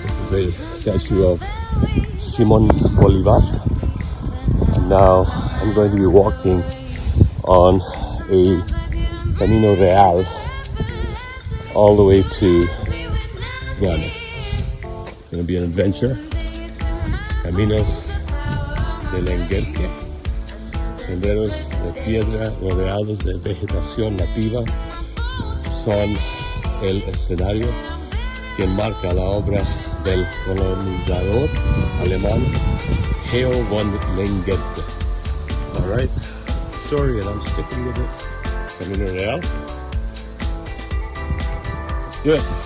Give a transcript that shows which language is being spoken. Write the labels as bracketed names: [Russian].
[English] This is a statue of Simon Bolivar. And now I'm going to be walking on a Camino Real all the way to Guane. It's going to be an adventure. [Spanish] Caminos de Lenguerque, senderos de piedra rodeados de vegetación nativa, son el escenario que marca la obra del colonizador alemán Theo von Lenguerque. [English] Alright, that's the story and I'm sticking with it. Camino Real. Let's do it.